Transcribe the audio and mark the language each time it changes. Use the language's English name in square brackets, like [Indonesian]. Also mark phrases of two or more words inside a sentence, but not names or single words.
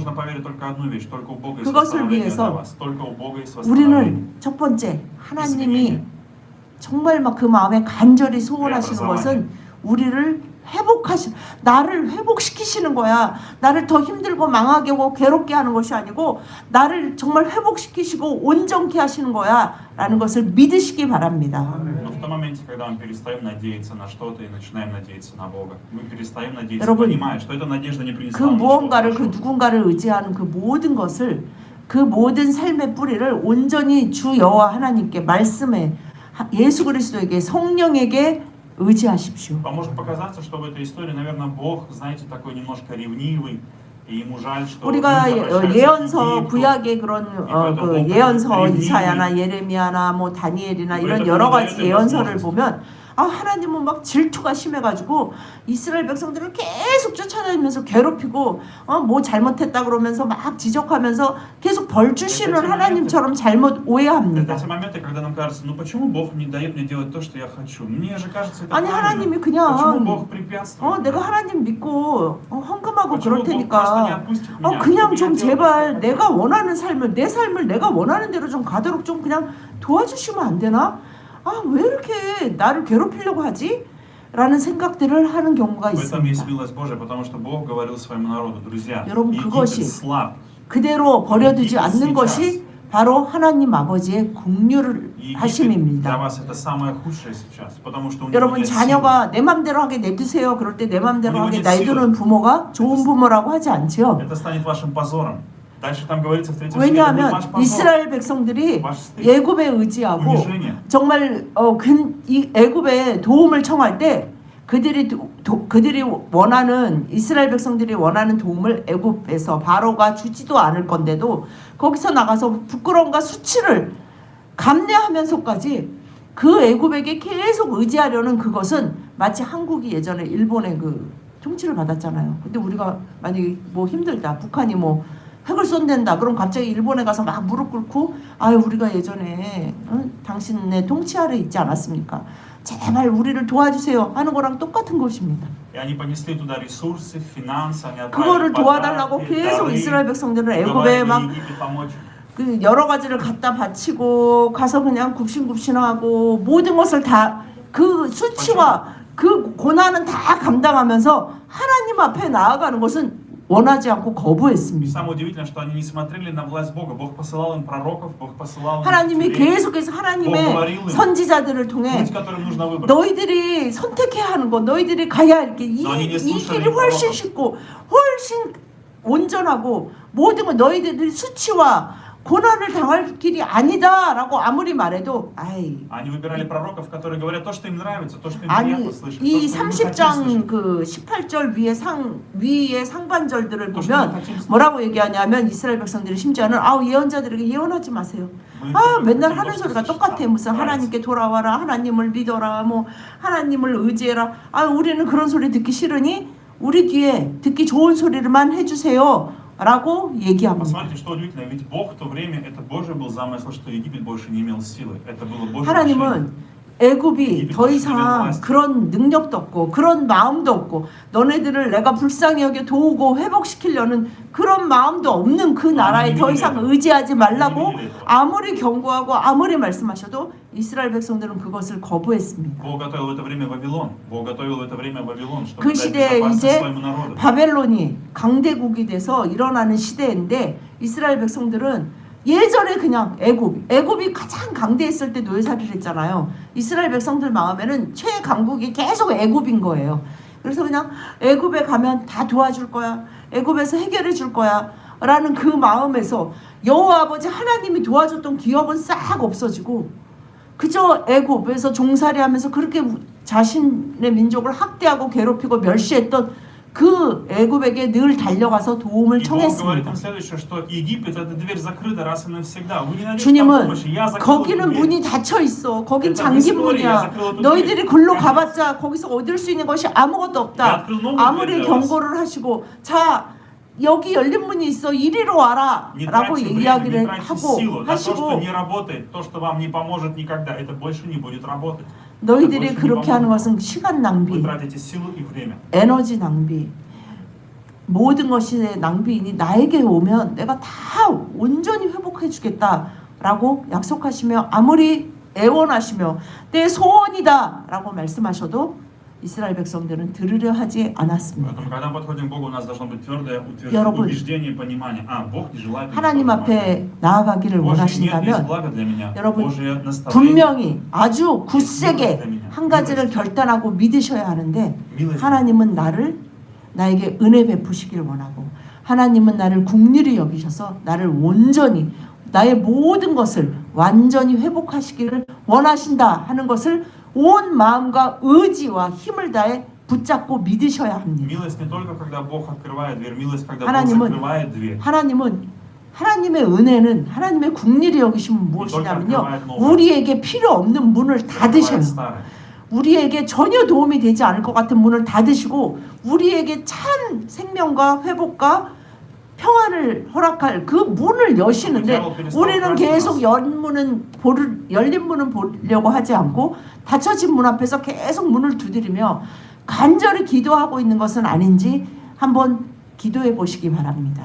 [Korean] 그것을 위해서 우리는 첫 번째 하나님이 정말 막 그 마음에 간절히 소원하시는 것은 우리를 나를 회복시키시는 거야. 나를 더 힘들고 망하게 하고 괴롭게 하는 것이 아니고 나를 정말 회복시키시고 온전케 하시는 거야 라는 것을 믿으시기 바랍니다. [Russian] моменте, когда мы перестаем надеяться на что-то и начинаем надеяться на Бога. Мы перестаем надеяться, [Korean] 여러분, [Russian] понимая, что эта надежда не [Korean] 그 [Russian] принесла нам ничего [Korean] 무언가를 그 [Russian] хорошего. [Korean] 누군가를 의지하는 그 모든 것을 그 모든 삶의 뿌리를 온전히 주 여호와 하나님께 말씀에 예수 그리스도에게 성령에게 의지하십시오. [Russian] Вам может показаться, что в этой истории, наверное, Бог, знаете, такой немножко ревнивый, и ему жаль, что [Korean] 우리가 [Russian] люди обращаются к [Korean] 예언서 [Russian] Египту. [Korean] 구약의 그런 그 예언서 이사야나 예레미야나 뭐 다니엘이나 이런 여러 가지 예언서를 보면 아 하나님은 막 질투가 심해가지고 이스라엘 백성들을 계속 쫓아다니면서 괴롭히고 뭐 잘못했다 그러면서 막 지적하면서 계속 벌 주시는 하나님처럼 잘못 [Russian] Это [Korean] 오해합니다. [Russian] те моменты, когда нам кажется, ну почему Бог не дает мне делать то, что я хочу? Мне же кажется, это [Korean] 아니 하나님이 [Russian] правильно. Почему [Korean] 그냥 [Russian] Бог препятствует? [Korean] 내가 [Russian] мне? [Korean] 하나님 믿고 헌금하고 [Russian] Почему [Korean] 그럴 [Russian] Бог просто не [Korean] 테니까 [Russian] отпустит меня? [Korean] 그냥 [Russian] чтобы [Korean] 좀 [Russian] я делал то, что я [Korean] 제발 [Russian] хочу? [Korean] 내가 원하는 삶을 내 삶을 내가 원하는 대로 좀 가도록 좀 그냥 도와주시면 안 되나? 왜 이렇게 나를 괴롭히려고 하지? 라는 생각들을 하는 경우가 [Russian] В этом есть [Korean] 있습니다. [Russian] милость Божия, потому что Бог говорил своему народу, друзья, [Korean] 여러분, [Russian] Египет [Korean] 그것이 [Russian] слаб. [Korean] 그대로 버려두지 [Russian] Египет [Korean] 않는 [Russian] сейчас. [Korean] 것이 바로 하나님 아버지의 국률을 [Russian] Египет для [Korean] 하심입니다. [Russian] вас это самое худшее сейчас, потому что у него [Korean] 여러분 [Russian] нет силы. [Korean] 자녀가 내 맘대로 하게 내두세요. 그럴 때 내 맘대로 우리가 하게 [Russian] нет силы. [Korean] 놔두는 부모가 좋은 부모라고 하지 않죠. [Russian] Это станет вашим позором. Дальше там говорится в 3 стихе, это будет [Korean] 왜냐하면 [Russian] ваш позор, [Korean] 이스라엘 백성들이 [Russian] ваш стыд, [Korean] 애굽에 의지하고 [Russian] унижение. [Korean] 정말 이 애굽에 도움을 청할 때 그들이 원하는 이스라엘 백성들이 원하는 도움을 애굽에서 바로가 주지도 않을 건데도 거기서 나가서 부끄러움과 수치를 감내하면서까지 그 애굽에게 계속 의지하려는 그것은 마치 한국이 예전에 일본의 그 통치를 받았잖아요. 근데 우리가 만약에 뭐 힘들다, 북한이 뭐 핵을 쏜댄다, 그럼 갑자기 일본에 가서 막 무릎 꿇고 우리가 예전에 당신의 통치 아래 있지 않았습니까? 제발 우리를 도와주세요 하는 거랑 똑같은 것입니다. [Russian] И они понесли туда ресурсы, финансы, они [Korean] 그거를 [Russian] отправили [Korean] 도와달라고 [Russian] подарки, [Korean] 계속 [Russian] дары, [Korean] 이스라엘 백성들은 애굽에 [Russian] говорили [Korean] 막 [Russian] Египет помочь. [Korean] 그 여러 가지를 갖다 바치고 가서 그냥 굽신굽신하고 모든 것을 다 그 수치와 그 고난은 다 감당하면서 하나님 앞에 나아가는 것은 원하지 않고 [Russian] И [Korean] 거부했습니다. [Russian] самое удивительное, что они не смотрели на власть Бога. Бог посылал им пророков, Бог посылал им [Korean] 하나님이 [Russian] учителей, [Korean] 계속해서 하나님의 선지자들을 통해 [Russian] путь, которым нужно выбрать. [Korean] 너희들이 선택해야 하는 거, 너희들이 가야 할 게 이 길이 훨씬 쉽고 훨씬 온전하고 모든 거 너희들이 수치와 고난을 당할 길이 아니다라고 아무리 말해도 [Russian] Они выбирали пророков, которые говорят то, что им нравится, то, что им [Korean] 아니 [Russian] приятно слышать, то, [Korean] 이 [Russian] что им хотим [Korean] 30장 [Russian] слышать. [Korean] 그 18절 위의 상반절들을 [Russian] То, что мы [Korean] 보면 [Russian] хотим слышать. [Korean] 뭐라고 얘기하냐면 이스라엘 백성들이 심지어는 예언자들에게 예언하지 마세요. [Russian] Мы [Korean] 맨날 [Russian] хотим [Korean] 하는 [Russian] то, что [Korean] 소리가 [Russian] слышать. [Korean] 똑같아. 무슨 하나님께 돌아와라, 하나님을 믿어라, 뭐 하나님을 의지해라. 우리는 그런 소리 듣기 싫으니 우리 뒤에 듣기 좋은 소리를만 해주세요. 라고 얘기합니다. [Russian] Посмотрите, что удивительно, ведь Бог в то время, это Божий был замысел, что Египет больше не имел силы. Это было Божье решение. [Korean] 하나님은 애굽이 더 이상 그런 능력도 없고 그런 마음도 없고 너네들을 내가 불쌍히 여겨 도우고 회복시키려는 그런 마음도 없는 그 나라에 더 이상 의지하지 말라고 아무리 경고하고 아무리 말씀하셔도 이스라엘 백성들은 그것을 거부했습니다. [Russian] Бог готовил в это время Вавилон. Бог готовил в это время Вавилон, чтобы [Korean] 그 [Russian] дать [Korean] 시대에 [Russian] безопасность [Korean] 이제 [Russian] своему народу. [Korean] 바벨론이 강대국이 돼서 일어나는 시대인데 이스라엘 백성들은 예전에 그냥 애굽이 가장 강대했을 때 노예살이를 했잖아요. 이스라엘 백성들 마음에는 최강국이 계속 애굽인 거예요. 그래서 그냥 애굽에 가면 다 도와줄 거야. 애굽에서 해결해 줄 거야. 라는 그 마음에서 여호와 아버지 하나님이 도와줬던 기억은 싹 없어지고 그저 애굽에서 종살이하면서 그렇게 자신의 민족을 학대하고 괴롭히고 멸시했던 그 애굽에게 늘 달려가서 도움을 [Russian] И Бог говорит им [Korean] 청했습니다. [Russian] следующее, что Египет, эта дверь закрыта раз и навсегда. Вы не найдете там [Korean] 주님은 [Russian] помощи. Я закрыл эту [Korean] 거기는 [Russian] дверь. [Korean] 문이 닫혀 있어. 거긴 일단 잠긴 그 스토리야. 문이야. 그래도 너희들이 그 글로 그 가봤자 거기서 얻을 수 있는 것이 아무것도 없다. 그 너무 아무리 그래요. 경고를 하시고 자 여기 열린 문이 있어. 이리로 와라. [Russian] Не [Korean] 라고 [Russian] тратьте время, не [Korean] 이야기를 [Russian] тратьте [Korean] 하고 [Russian] силу. Да, то, что [Korean] 하시고 [Russian] не работает, то, что вам не поможет никогда, это больше не будет работать. [Korean] 너희들이 그렇게 하는 것은 시간 [Russian] Вы [Korean] 낭비, [Russian] тратите силу и время. [Korean] 에너지 낭비, 모든 것이 낭비이니 나에게 오면 내가 다 온전히 회복해 주겠다라고 약속하시며 아무리 애원하시며 내 소원이다라고 말씀하셔도 이스라엘 백성들은 들으려 하지 않았습니다. [Russian] Поэтому, когда мы подходим к Богу, у нас должно быть твердое [Korean] 여러분, [Russian] убеждение и понимание. Бог не желает мне [Korean] 하나님 [Russian] что-то [Korean] 앞에 나아가기를 [Russian] Божье нет, есть [Korean] 원하신다면 [Russian] благо для меня. [Korean] 여러분, [Russian] Божье наставление. [Korean] 분명히 아주 굳세게 한 가지를 결단하고 믿으셔야 하는데 하나님은 나에게 은혜 베푸시기를 원하고 하나님은 나를 긍휼히 여기셔서 나를 온전히 나의 모든 것을 완전히 회복하시기를 원하신다 하는 것을 온 마음과 의지와 힘을 다해 붙잡고 믿으셔야 합니다. [Russian] Милость не только когда Бог открывает дверь, милость когда Бог [Korean] 하나님은 [Russian] закрывает дверь. [Korean] 하나님의 은혜는 하나님의 긍휼히 여기심은 무엇이냐면요. 우리에게 필요 없는 문을 닫으셔요. 우리에게 전혀 도움이 되지 않을 것 같은 문을 닫으시고 우리에게 참 생명과 회복과 평안을 허락할 그 문을 여시는데 우리는 계속 열린 문은 보려고 하지 않고 닫혀진 문 앞에서 계속 문을 두드리며 간절히 기도하고 있는 것은 아닌지 한번 기도해 보시기 바랍니다.